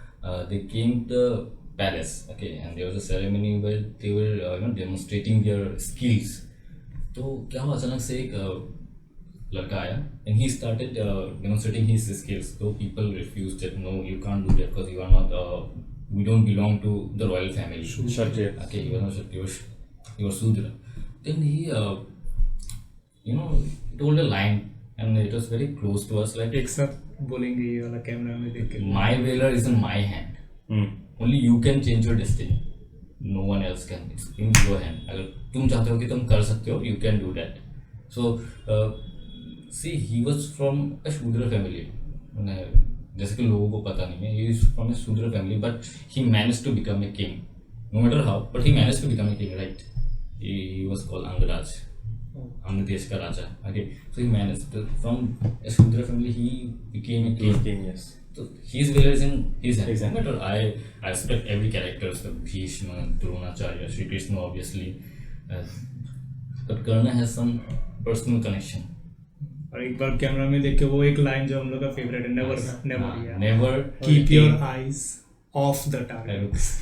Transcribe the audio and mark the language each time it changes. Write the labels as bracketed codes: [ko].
[en] They came the palace, okay, and there was a ceremony where they were demonstrating their skills. [hi] तो क्या हुआ, अचानक से एक लड़का आया [en] And he started demonstrating his skills. तो people refused that, no you can't do that because you are not, we don't belong to the royal family. [hi] Kshatriya. [en] Okay, you are not Kshatriya, you are Sudra. Then he told a line and it was very close to us, like [hi] एक साथ बोलेंगे ये वाला camera में देख के. [en] my valor is in my hand. Only you can change your destiny. No one else can. It's in your hand. [hi] अगर तुम चाहते हो कि तुम कर सकते हो, [en] you can do that. So see, he was from a Shudra family. [hi] जैसे कि लोगों को पता नहीं है, [en] he is from a Shudra family, but he managed to become a king. No matter how, but he managed to become a king, right? He was called Angaraj. I'm the Desh ka Raja. Okay, so he managed from a Sukhbindra family. He became a king. Yes. So his will is in his hand. Exactly. But I respect every character. So Bhishma, Dronacharya, Shri Krishna, obviously. But Karna has some personal connection. [hi] और एक बार camera में देख के वो एक line जो हम लोग का फेवरेट है, [en] Never keep your eyes off the target.